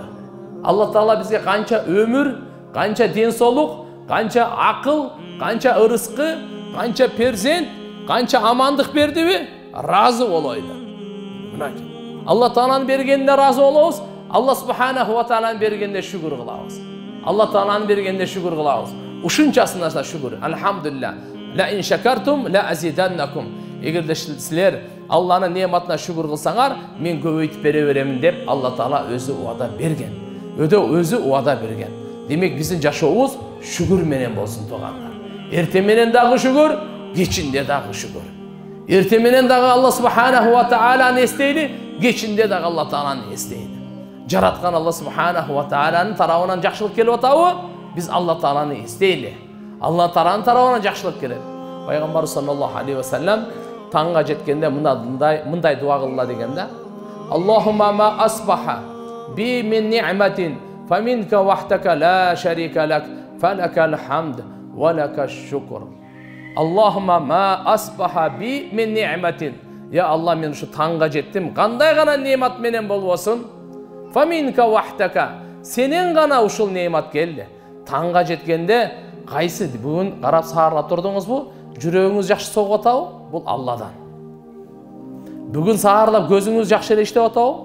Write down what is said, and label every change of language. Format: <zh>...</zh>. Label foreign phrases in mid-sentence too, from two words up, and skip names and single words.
<ky>Алла Таала бизге канча өмүр, канча ден соолук, канча акыл, канча ырыскы, канча перзент, канча амандык бердиби? Разы болойлу. Алла Тааланын бергенине разы болобуз. Алла</ky> <ar>سبحانه و</ar> <ky>Тааланын бергенине шүгүр кылабыз. Алла Тааланын бергенине шүгүр кылабыз. Ушунчасына шүгүр. Алхамдулилlah.</ky> <ar>لئن شكرتم لأزيدنكم.</ar> <ky>Эгерде силер Алланын неаматына шүгүр кылсаңар, мен көбөйтүп бере беремин деп Алла Таала өзү уада берген. Өзү уада берген. Демек биздин жашообуз шүгүр менен болсун туугандар. Эртең менен дагы шүгүр, кечинде дагы шүгүр. Эртең менен дагы Алла</ky> <ar>سبحانه و</ar> <ky>Тааланы эстейли, кечинде дагы Алла Тааланы эстейли. Жараткан Алла</ky> <ar>سبحانه و</ar> <ky>Тааланын тарабынан жакшылык келип атабы? Биз Алла Тааланы эстейли. Алла Тааланын тарабынан жакшылык келет. Пайгамбар</ky> <ar>صلى الله عليه وسلم</ar> <ky>таңга жеткенде мындай дуа кылла дегенде:</ky> <ar>اللهم ما أصبح بي من نعمة فمنك وحدك لا شريك لك فلك الحمد ولك الشكر. اللهم ما أصبح بي من نعمة.</ar> <ky>Я Алла, мен ушу таңга жеттим, кандай гана неамат менен болбосун,</ky> <ar>فمنك وحدك,</ar> <ky>сенен гана ушул неамат келди. Таңга жеткенде кайсы бүгүн карап саарлап турдуңузбу? Жүрөгүңүз жакшы согуп атабы? Бул Алладан. Бүгүн саарлап көзүңүз жакшы эле иштеп атабы?</ky>